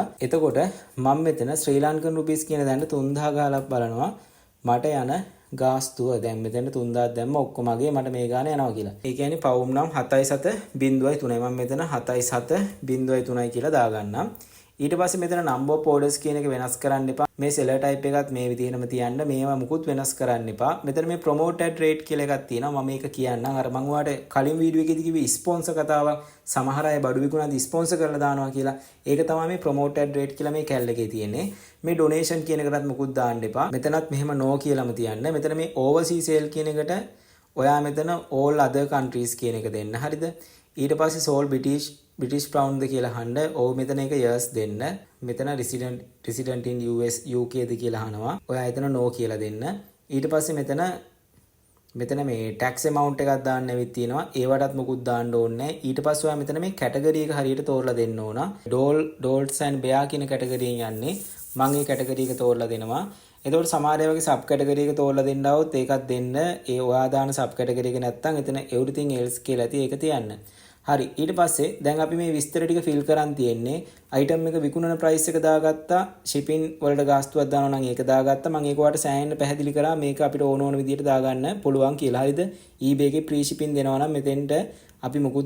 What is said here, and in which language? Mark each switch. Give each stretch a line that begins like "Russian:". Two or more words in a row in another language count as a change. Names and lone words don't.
Sinhala: එතකොට මම මෙතන
English: Sri Lankan rupees
Sinhala: කියන දැනට 3000 ගහලා බලනවා. මට යන ගාස්තුව දැන් මෙතන 3000ක් දැම්ම ඔක්කොම අගේ මට මේ ගාන යනවා කියලා. ඒ කියන්නේ පවුම් නම් 77.3. මම මෙතන 77.3 කියලා දාගන්නම්. ඊට පස්සේ මෙතන
English: number of orders
Sinhala: කියන එක වෙනස් කරන්න එපා. මේ
English: seller type
Sinhala: එකත් මේ විදිහටම තියන්න. මේවා මුකුත් වෙනස් කරන්න එපා. මෙතන මේ
English: promoted rate
Sinhala: කියලා එකක් තියෙනවා. මම මේක කියන්නම්. අර මම ඔයාලට කලින් වීඩියෝ එකේදී කිව්වේ ස්පොන්සර් කතාවක්. සමහර අය බඩු විකුණනදී ස්පොන්සර් කරලා දානවා කියලා. ඒක තමයි මේ
English: promoted rate
Sinhala: කියලා මේ කැල් එකේ තියෙන්නේ. මේ donation කියන එකටත් මුකුත් දාන්න එපා. මෙතනත් මෙහෙම no කියලාම තියන්න. මෙතන මේ
English: overseas sale
Sinhala: කියන එකට ඔයා මෙතන
English: all other countries
Sinhala: කියන එක දෙන්න. හරිද? ඊට පස්සේ
English: sold British pound
Sinhala: ද කියලා අහන්න. ඔව් මෙතන එක years දෙන්න. මෙතන
English: resident in US UK
Sinhala: ද කියලා අහනවා. ඔයා එතන no කියලා දෙන්න. ඊට පස්සේ මෙතන මේ
English: tax amount
Sinhala: එකක් දාන්න ඇවිත් තියෙනවා. ඒවටත් මොකුත් දාන්න ඕනේ නැහැ. ඊට පස්සේ ඔයා මෙතන මේ category එක හරියට තෝරලා දෙන්න ඕන.
English: dolls and bear
Sinhala: කියන category එකෙන් යන්නේ. මම මේ category එක තෝරලා දෙනවා. එතකොට සමහර අය වගේ
English: sub category
Sinhala: එක තෝරලා දෙන්න આવොත් ඒකත් දෙන්න. ඒ ඔයා දාන
English: sub category
Sinhala: එක නැත්තම් එතන
English: everything else
Sinhala: කියලා ඇති ඒක තියන්න. හරි ඊට පස්සේ දැන් අපි මේ විස්තර ටික ෆිල් කරන් තියෙන්නේ item එක විකුණන price එක දාගත්තා shipping වලට ගාස්තුවක් දානවා නම් ඒක දාගත්තා මම ඒක ඔයාලට සෑහෙන්න පැහැදිලි කරා මේක අපිට ඕන විදිහට දාගන්න පුළුවන් කියලා හරිද eBay එකේ
English: free shipping
Sinhala: දෙනවා නම් මෙතෙන්ට අපි මුකුත්